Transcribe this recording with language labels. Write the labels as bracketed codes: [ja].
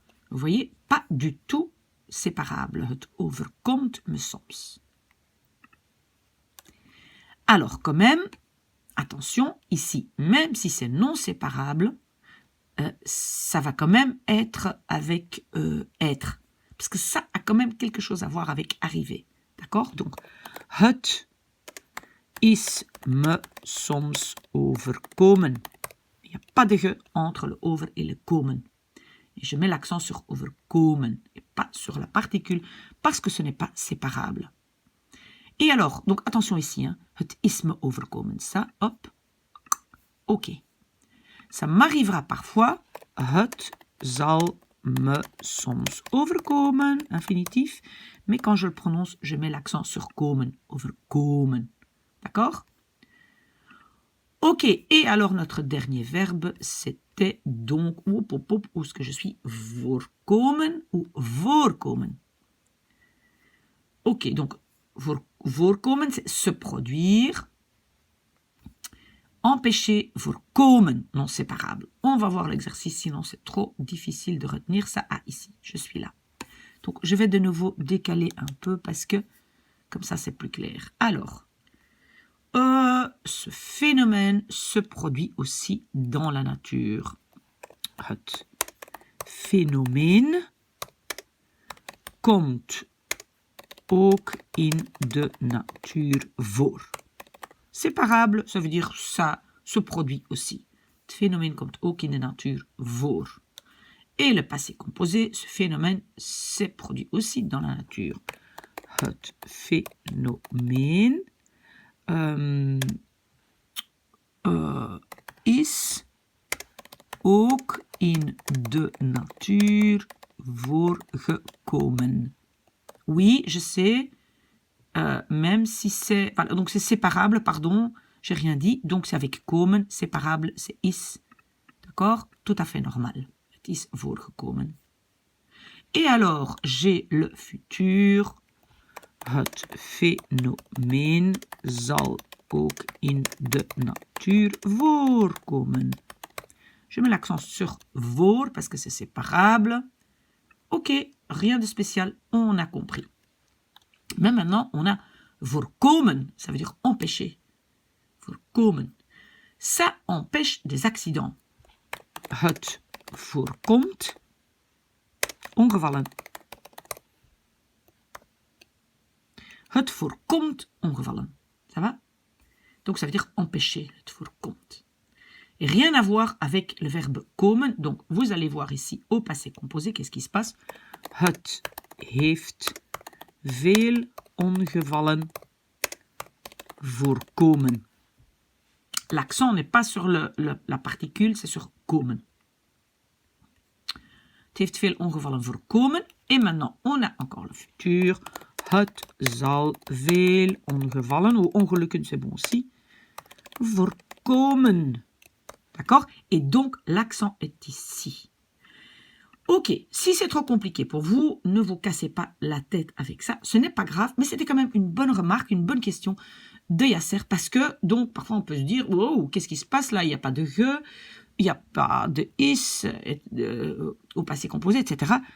[fr] Vous voyez, pas du tout séparable. [nl] Het overkomt me soms. [fr] Alors, quand même, attention, ici, même si c'est non séparable, ça va quand même être avec être. Parce que ça a quand même quelque chose à voir avec arriver. D'accord? Donc, [nl] het is me soms overkomen. [fr] Il n'y a pas de ge entre le over et le komen. Et je mets l'accent sur overkomen et pas sur la particule parce que ce n'est pas séparable. Et alors, donc attention ici, hein, [nl] het is me overkomen. [fr] Ça, hop, ok. Ça m'arrivera parfois, [nl] het zal me soms overkomen, [fr] infinitif, mais quand je le prononce, je mets l'accent sur komen, overkomen. D'accord? Ok, et alors notre dernier verbe, c'était donc, où est-ce que je suis? Voorkomen ou voorkomen. Ok, donc, voorkomen, c'est se produire. Empêcher, voorkomen, non séparable. On va voir l'exercice, sinon c'est trop difficile de retenir ça. Ah, ici, je suis là. Donc, je vais de nouveau décaler un peu parce que, comme ça, c'est plus clair. Alors, ce phénomène se produit aussi dans la nature. [nl] Het fenomeen komt ook in de natuur voor. [fr] Séparable, ça veut dire ça se produit aussi. [nl] Het phénomène komt ook in de natuur voor. [fr] Et le passé composé, ce phénomène s'est produit aussi dans la nature. [nl] Het fenomeen is ook in de natuur voorgekomen. [fr] Oui, je sais, même si c'est... Voilà, donc c'est séparable, pardon, j'ai rien dit. Donc c'est avec komen, séparable, c'est is. D'accord? Tout à fait normal. [nl] Het is voorgekomen. [fr] Et alors, j'ai le futur. [nl] Het fenomeen zal ook in de natuur voorkomen. [fr] Je mets l'accent sur voor parce que c'est séparable. Ok, rien de spécial, on a compris. Mais maintenant, on a voorkomen, ça veut dire empêcher. Voorkomen. Ça empêche des accidents. [nl] Het voorkomt ongevallen. Het voorkomt ongevallen. [fr] Ça va? Donc ça veut dire empêcher. [nl] Het voorkomt. [fr] Et rien à voir avec le verbe komen. Donc vous allez voir ici au passé composé, qu'est-ce qui se passe? [nl] Het heeft veel ongevallen voorkomen. [fr] L'accent n'est pas sur la particule, c'est sur komen. [nl] Het heeft veel ongevallen voorkomen. [fr] Et maintenant, on a encore le futur. [nl] Het zal veel ongevallen, ou ongelukken, [fr] c'est bon aussi, [nl] voorkomen. [fr] D'accord? Et donc, l'accent est ici. Ok, si c'est trop compliqué pour vous, ne vous cassez pas la tête avec ça. Ce n'est pas grave, mais c'était quand même une bonne remarque, une bonne question de Yasser, parce que, donc, parfois on peut se dire, wow, qu'est-ce qui se passe là? Il n'y a pas de je, il n'y a pas de is au passé composé, etc.